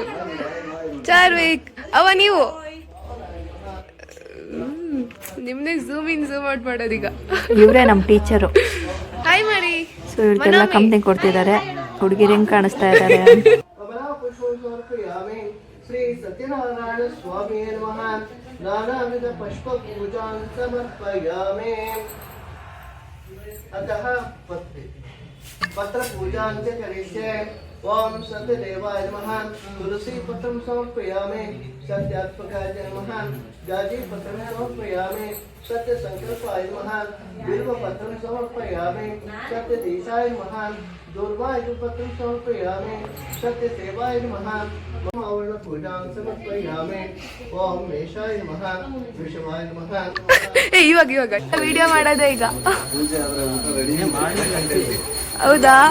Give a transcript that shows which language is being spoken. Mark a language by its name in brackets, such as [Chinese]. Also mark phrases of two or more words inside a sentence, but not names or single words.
[Kannada] ಚಾರ್ವಿಕ್ ಅವ ನೀವು ನಿಮ್ನೆ [English] zoom in zoom out [Kannada] ಮಾಡೋದೀಗ. ಇವರೇ ನಮ್ಮ ಟೀಚರು. ಹಾಯ್ ಮಾಡಿ. ಸೊ ಇವರಿಗೆಲ್ಲ ಕಂಪ್ನಿ ಕೊಡ್ತಿದ್ದಾರೆ. ಹುಡುಗಿರು ಹೆಂಗೆ ಕಾಣಿಸ್ತಾ ಇದ್ದಾರೆ. [Sanskrit] ಶ್ರೀ ಸತ್ಯನಾರಾಯಣ ಸ್ವಾಮಿ ನಮಃ. ನಾನಾವಿಧ ಪುಷ್ಪ ಪೂಜಾನ್ ಸಮರ್ಪಯಾಮಿ. अतः पत्र पूजा करिष्ये. ओम सत्यदेवाय नमः. तुलसी पत्रं समर्पयामि. सत्यात्मकाय नमः. जाजी पत्रं समर्पयामि. सत्य संकल्पाय नमः. बिल्व पत्रं समर्पयामि. सत्यदेशाय नमः. दुर्वाय पत्रं समर्पयामि. सत्य सेवाय नमः. आवरण पूजां समर्पयामि. ओम मेषाय नमः. वृषभाय नमः. [Kannada] ಇವಾಗ ವಿಡಿಯೋ ಮಾಡೋದೇ ಈಗ. ಹೌದಾ?